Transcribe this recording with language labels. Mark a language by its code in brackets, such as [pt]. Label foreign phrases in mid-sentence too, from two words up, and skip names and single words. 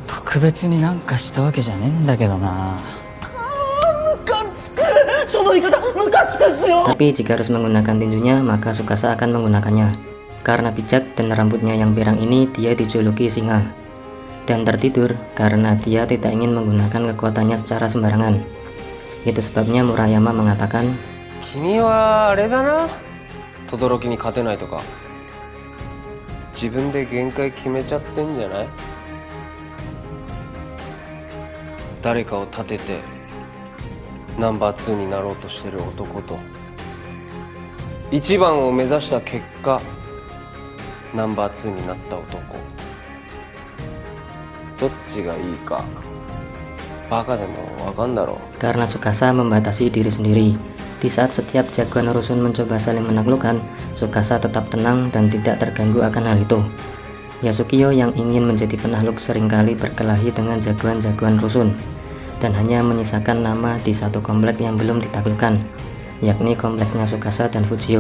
[id] Tapi jika harus menggunakan tinjunya, maka Tsukasa akan menggunakannya. Karena bijak dan rambutnya yang pirang ini, dia dijuluki singa. Dan tertidur karena dia tidak ingin menggunakan kekuatannya secara sembarangan. Itu sebabnya Murayama mengatakan, [ja] "君はあれだな? 轟に勝てないとか. 自分で限界決めちゃってんじゃない? 誰かを立ててナンバー2になろうとしている男と1番を目指した結果ナンバー2になった男、どっちがいいかバカでもわかんだろう." [id] Karena Tsukasa membatasi diri sendiri. Di saat setiap jagoan rusun mencoba saling menaklukkan, Tsukasa tetap tenang dan tidak terganggu akan hal itu. Yasukiyo yang ingin menjadi penakluk seringkali berkelahi dengan jagoan-jagoan rusun, dan hanya menyisakan nama di satu komplek yang belum ditaklukkan, yakni kompleksnya Tsukasa dan Fujio.